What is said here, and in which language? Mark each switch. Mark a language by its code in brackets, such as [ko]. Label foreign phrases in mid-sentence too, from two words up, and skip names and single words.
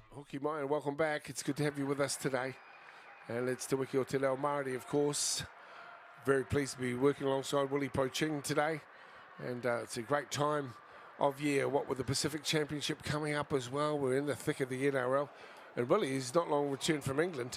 [mi] Ki mai [en] and welcome back. It's good to have you with us today. And it's Te Wiki o Te Leo Māori, of course. Very pleased to be working alongside Willie Poching today. And it's a great time of year, what with the Pacific Championship coming up as well. We're in the thick of the NRL. And Willie is not long returned from England.